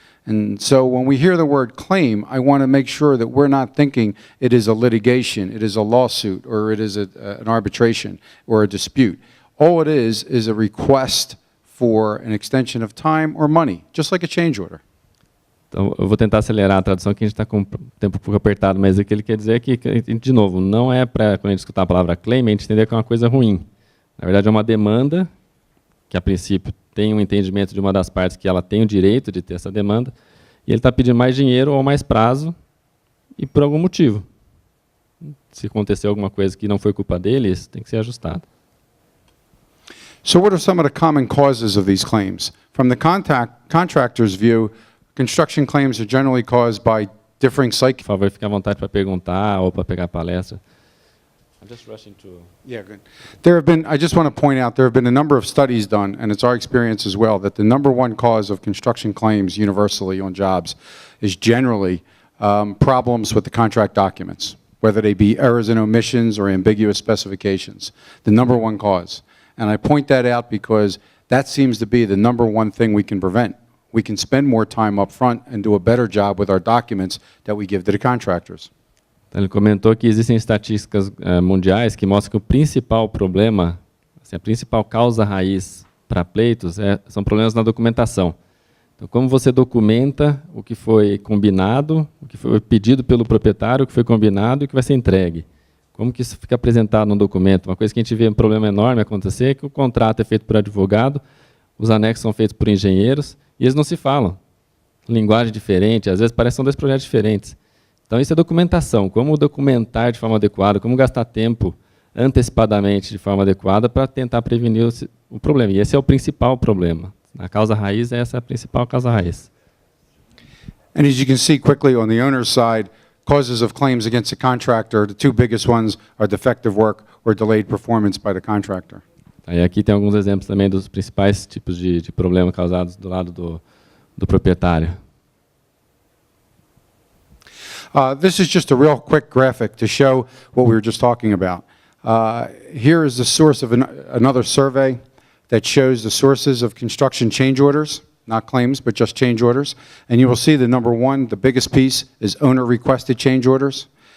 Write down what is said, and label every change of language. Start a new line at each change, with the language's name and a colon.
English: And so when we hear the word claim, I want to make sure that we're not thinking it is a litigation, it is a lawsuit, or it is an arbitration or a dispute. All it is a request for an extension of time or money, just like a change order.
Portuguese: Então, eu vou tentar acelerar a tradução, que a gente está com o tempo um pouco apertado, mas o que ele quer dizer é que, de novo, não é para, quando a gente escutar a palavra claim, a gente entender que é uma coisa ruim. Na verdade, é uma demanda que, a princípio, tem um entendimento de uma das partes que ela tem o direito de ter essa demanda, e ele está pedindo mais dinheiro ou mais prazo, e por algum motivo. Se acontecer alguma coisa que não foi culpa dele, isso tem que ser ajustado.
English: So what are some of the common causes of these claims? From the contractor's view, construction claims are generally caused by differing
Portuguese: Por favor, fique à vontade para perguntar ou para pegar a palestra.
English: I'm just rushing to... Yeah, good. I just want to point out, there have been a number of studies done, and it's our experience as well, that the number one cause of construction claims universally on jobs is generally problems with the contract documents, whether they be errors and omissions or ambiguous specifications. The number one cause. And I point that out because that seems to be the number one thing we can prevent. We can spend more time up front and do a better job with our documents that we give to the contractors.
Portuguese: Então, ele comentou que existem estatísticas mundiais que mostram que o principal problema, assim, a principal causa raiz para pleitos são problemas na documentação. Então, como você documenta o que foi combinado, o que foi pedido pelo proprietário, o que foi combinado e o que vai ser entregue. Como que isso fica apresentado no documento? Uma coisa que a gente vê um problema enorme acontecer é que o contrato é feito por advogado, os anexos são feitos por engenheiros e eles não se falam. Linguagem diferente, às vezes parecem dois projetos diferentes. Então, isso é documentação. Como documentar de forma adequada, como gastar tempo antecipadamente de forma adequada para tentar prevenir o problema. E esse é o principal problema. A causa raiz, essa é a principal causa raiz.
English: And as you can see quickly on the owner's side, causes of claims against the contractor, the two biggest ones are defective work or delayed performance by the contractor.
Portuguese: E aqui tem alguns exemplos também dos principais tipos de problema causados do lado do proprietário.
English: This is just a real quick graphic to show what we were just talking about. Here is the source of another survey that shows the sources of construction change orders, not claims, but just change orders. And you will see the number one, the biggest piece, is owner-requested change orders.